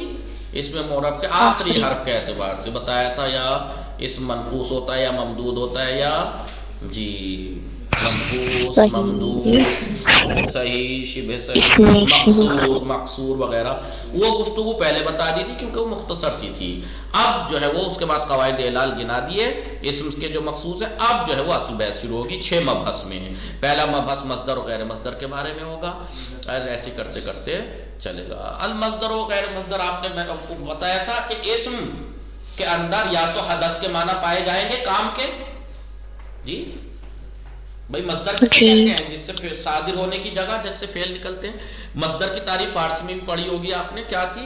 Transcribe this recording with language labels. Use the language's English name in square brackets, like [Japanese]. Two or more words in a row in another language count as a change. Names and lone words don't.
[Urdu] اسم معرب کے آخری حرف کے اعتبار سے بتایا تھا، یا اسم منقوص ہوتا ہے یا ممدود ہوتا ہے، یا جی منقوص، ممدود، صحیح، شبہ صحیح، مقصور، مقصور وغیرہ. وہ گفتگو پہلے بتا دی تھی کیونکہ وہ مختصر سی تھی. اب جو ہے وہ اس کے بعد قواعد اعلال گنا دیے اسم کے جو مخصوص ہے. اب جو ہے وہ اصل بحث شروع ہوگی 6 مبحث میں. پہلا مبحث مصدر و غیر مصدر کے بارے میں ہوگا، ایسے کرتے کرتے چلے گا. المصدر و غیر مصدر آپ نے میں آپ کو بتایا تھا کہ اسم کے اندر یا تو حدث کے معنی پائے جائیں گے کام کے. جی بھائی مصدر کسے کہتے ہیں؟ جس سے صادر ہونے کی جگہ جس سے فعل نکلتے ہیں. مصدر کی تعریف فارسی میں بھی پڑھی ہوگی آپ نے، کیا تھی؟